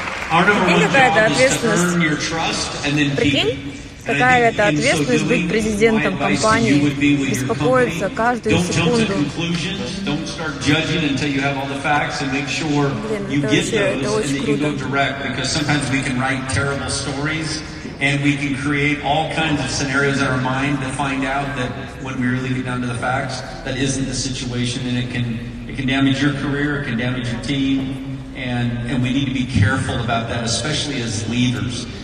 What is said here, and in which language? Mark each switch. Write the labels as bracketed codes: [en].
[en] Our number one job is to earn your trust and then keep it. [ru] Какая это ответственность быть президентом компании, беспокоиться каждую секунду. [en] Don't start judging until you have all the facts and make sure you get those and that you go direct, because sometimes we can write terrible stories and we can create all kinds of scenarios in our mind to find out that when we really get down to the facts, that isn't the situation, and it can damage your career, it can damage your team, and we need to be careful about that, especially as leaders.